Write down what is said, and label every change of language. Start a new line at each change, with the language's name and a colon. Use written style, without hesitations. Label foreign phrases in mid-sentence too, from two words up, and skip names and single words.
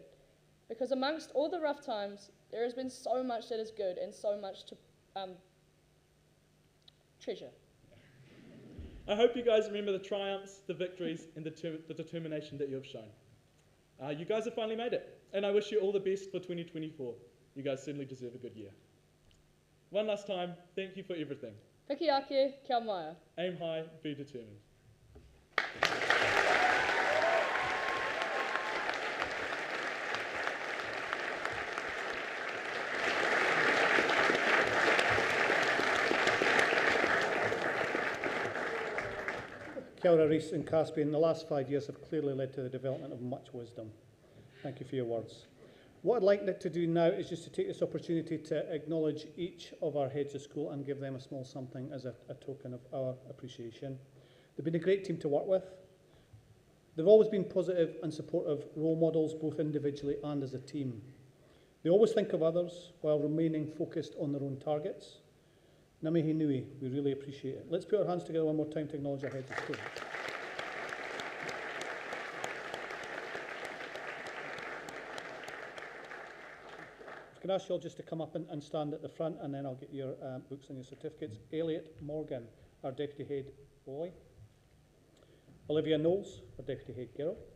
English: Because amongst all the rough times, there has been so much that is good and so much to treasure. I hope you guys remember the triumphs, the victories, and the determination that you have shown. You guys have finally made it, and I wish you all the best for 2024. You guys certainly deserve a good year. One last time, thank you for everything.
Māori: Piki ake, kia maia.
English: Aim high, be determined.
Māori: Kia ora,
English: Reese and Caspian. The last 5 years have clearly led to the development of much wisdom. Thank you for your words. What I'd like to do now is just to take this opportunity to acknowledge each of our heads of school and give them a small something as a token of our appreciation. They've been a great team to work with. They've always been positive and supportive role models, both individually and as a team. They always think of others while remaining focused on their own targets.
Māori: Ngā mihi nui,
English: we really appreciate it. Let's put our hands together one more time to acknowledge our heads of school. Can I ask you all just to come up and stand at the front, and then I'll get your books and your certificates. Elliot Morgan, our Deputy Head Boy. Olivia Knowles, our Deputy Head Girl.